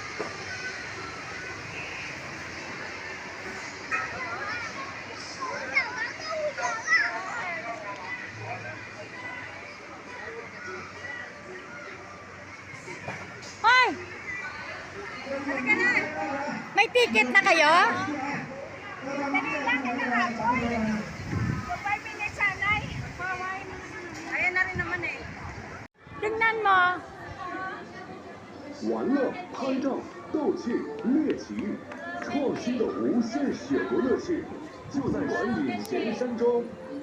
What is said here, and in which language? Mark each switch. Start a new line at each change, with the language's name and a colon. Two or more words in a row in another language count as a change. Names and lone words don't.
Filipino: Ay! May ticket na kayo? Ayan na rin naman eh. Tingnan mo.
Chinese: 玩乐、拍照、斗气、猎奇，创新的无限选择乐趣，就在短影咸山庄。